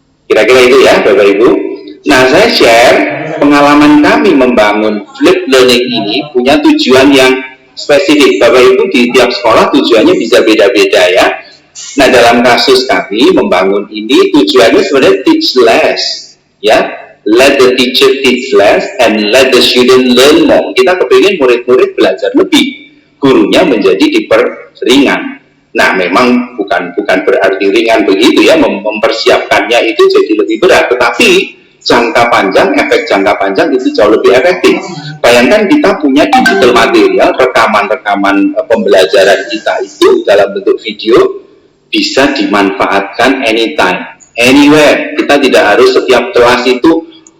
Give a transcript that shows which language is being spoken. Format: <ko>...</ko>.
<id>Kira-kira itu ya Bapak Ibu. Nah, saya share pengalaman kami membangun flipped learning ini punya tujuan yang spesifik. Bapak Ibu di tiap sekolah tujuannya bisa beda-beda ya. Nah, dalam kasus kami membangun ini tujuannya sebenarnya</id> <en>teach less</en> <id>ya.</id> <en>Let the teacher teach less and let the student learn more.</en> <id>Kita kepingin murid-murid belajar lebih, gurunya menjadi diperingan. Nah, memang bukan berarti ringan begitu ya, mempersiapkannya itu jadi lebih berat, tetapi jangka panjang, efek jangka panjang itu jauh lebih efektif. Bayangkan kita punya digital material, rekaman-rekaman pembelajaran kita itu dalam bentuk video bisa dimanfaatkan</id> <en>anytime, anywhere.</en> <id>Kita tidak harus setiap kelas itu</id>